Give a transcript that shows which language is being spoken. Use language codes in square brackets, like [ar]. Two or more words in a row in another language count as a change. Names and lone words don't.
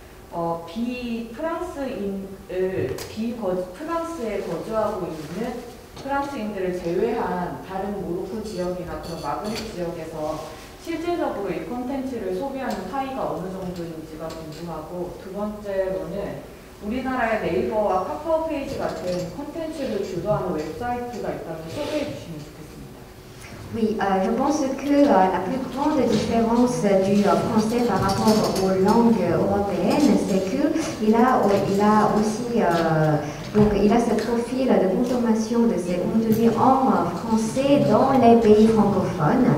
[ko] 프랑스에 거주하고 있는 프랑스인들을 제외한 다른 모로코 지역이나 그런 마그립 지역에서 실질적으로 이 콘텐츠를 소비하는 파이가 어느 정도인지가 궁금하고, 두 번째로는 우리나라의 네이버와 카카오 페이지 같은 콘텐츠를 주도하는 웹사이트가 있다면 소개해 주시면 좋겠습니다. [fr] Oui, je pense que la plus grande différence du français par rapport aux langues européennes, c'est qu'il a aussi donc il a ce profil de consommation de ces contenus en français dans les pays francophones.